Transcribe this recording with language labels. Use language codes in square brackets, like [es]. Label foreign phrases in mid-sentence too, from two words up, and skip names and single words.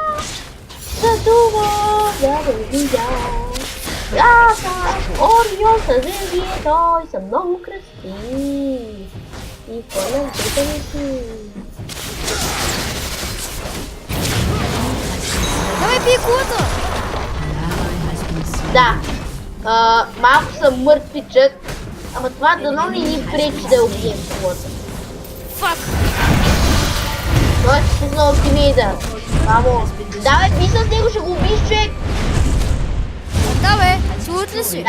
[bg] Задува, да го видя. Аз съм Орион с звезди, той съм много красив. И хвърлям двете ми си. Давай, пий кулата! [en] An ally has been slain. [bg] Да, малко съм мъртвичък, ама това дано не ни пречи да убием колата. Фак! Той е спуснал алтимейда. Мамо, давай, би с него, ще го убиш, човек! Да, бе! Сигурно ли си?